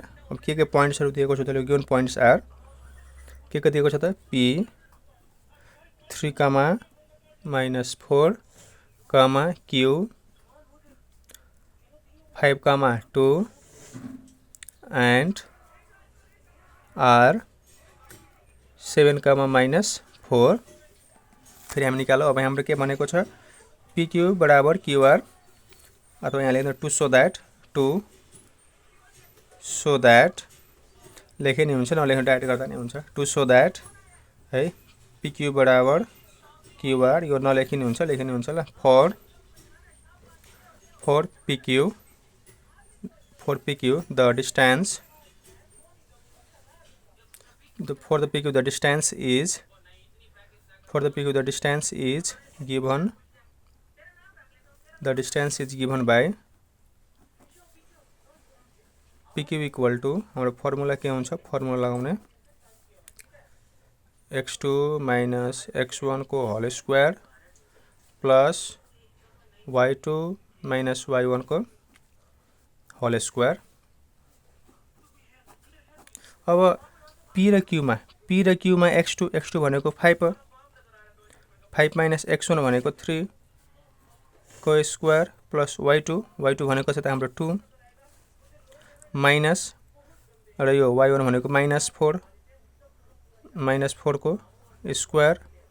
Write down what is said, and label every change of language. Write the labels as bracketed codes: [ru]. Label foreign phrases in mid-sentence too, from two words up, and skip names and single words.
[ne] अब के पोइन्ट्सहरु दिएको छ त [en] given points are [ne] के दिएको छ त P 3, -4, Q 5, 2 and R 7, -4। [hi] फिर हम निकालो। [ne] अब हाम्रो के भनेको छ PQ बराबर QR अथवा यहाँ लेख्नु [en] to show that [ne] लेखे नि हुन्छ, नलेख्नु डाइरेक्ट गर्दा नि हुन्छ। [en] to show that [ne] है PQ बराबर QR, यो नलेखिनु हुन्छ, लेखिनु हुन्छ ल। [en] फर PQ the distance is given by PQ equal to [ne] हाम्रो फर्मुला के हुन्छ, फर्मुला लगाउने [en] x2 minus x1 को whole square plus y2 minus y1 को whole square. [ne] अब P र Q मा x2 भनेको 5 minus x1 भनेको 3 को [en] square plus y2 [ne] भनेको चाहिँ हाम्रो 2 माइनस र यो y1 भनेको -4 को स्क्वायर।